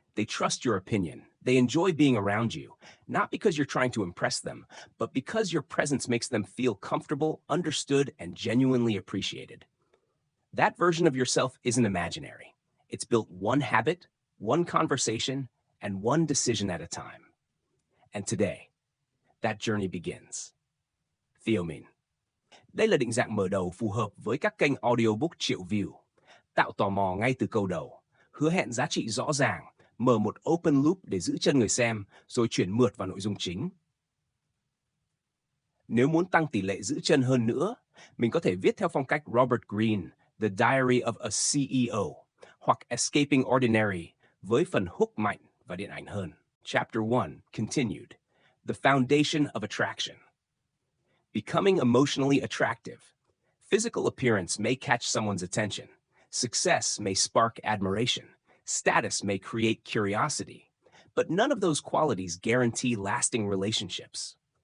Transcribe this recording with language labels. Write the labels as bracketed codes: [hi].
[en] They trust your opinion. They enjoy being around you, not because you're trying to impress them, but because your presence makes them feel comfortable, understood, and genuinely appreciated. That version of yourself isn't imaginary. It's built one habit, one conversation, and one decision at a time. And today, that journey begins. Theomin. [vi] Đây là định dạng mở đầu phù hợp với các kênh audiobook triệu view. Tạo tò mò ngay từ câu đầu, hứa hẹn giá trị rõ ràng, mở một open loop để giữ chân người xem, rồi chuyển mượt vào nội dung chính. Nếu muốn tăng tỷ lệ giữ chân hơn nữa, mình có thể viết theo phong cách Robert Greene, The Diary of a CEO, hoặc Escaping Ordinary với phần hook mạnh và điện ảnh hơn. [en] Chapter 1, Continued. The Foundation of Attraction. Becoming emotionally attractive. Physical appearance may catch someone's attention. Success may spark admiration. Status may create curiosity. But none of those qualities guarantee lasting relationships.